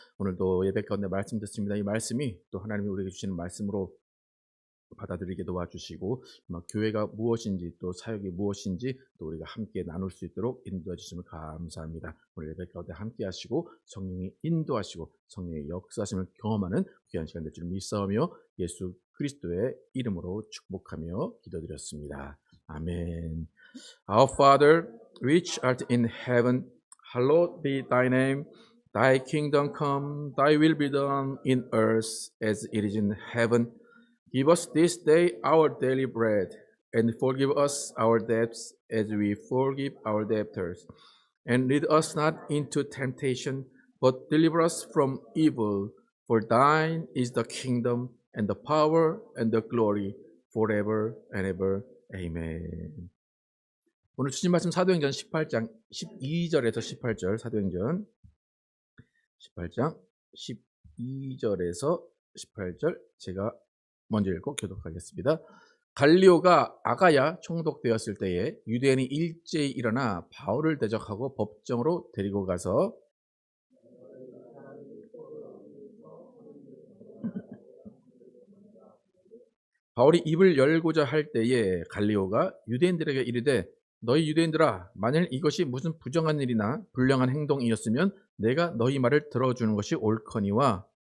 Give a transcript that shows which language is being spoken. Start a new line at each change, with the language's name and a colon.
Korean: 오늘도 예배 가운데 말씀 듣습니다. 이 말씀이 또 하나님이 우리에게 주시는 말씀으로 받아들이게 도와주시고 교회가 무엇인지 또 사역이 무엇인지 또 우리가 함께 나눌 수 있도록 인도해 주시면 감사합니다. 오늘 예배 가운데 함께 하시고 성령이 인도하시고 성령의 역사하심을 경험하는 귀한 시간 될 줄 믿사오며 예수 그리스도의 이름으로 축복하며 기도드렸습니다. 아멘.
English: Our Father, which art in heaven, hallowed be thy name. Thy kingdom come, thy will be done in earth as it is in heaven. Give us this day our daily bread, and forgive us our debts as we forgive our debtors. And lead us not into temptation, but deliver us from evil. For thine is the kingdom, and the power, and the glory, forever and ever. Amen.
Korean: 오늘 주신 말씀 사도행전 18장 12절에서 18절 사도행전 18장 12절에서 18절 제가 먼저 읽고 교독하겠습니다. 갈리오가 아가야 총독되었을 때에 유대인이 일제히 일어나 바울을 대적하고 법정으로 데리고 가서 바울이 입을 열고자 할 때에 갈리오가 유대인들에게 이르되 너희 유대인들아 만일 이것이 무슨 부정한 일이나 불량한 행동이었으면 내가 너희 말을 들어주는 것이 옳거니와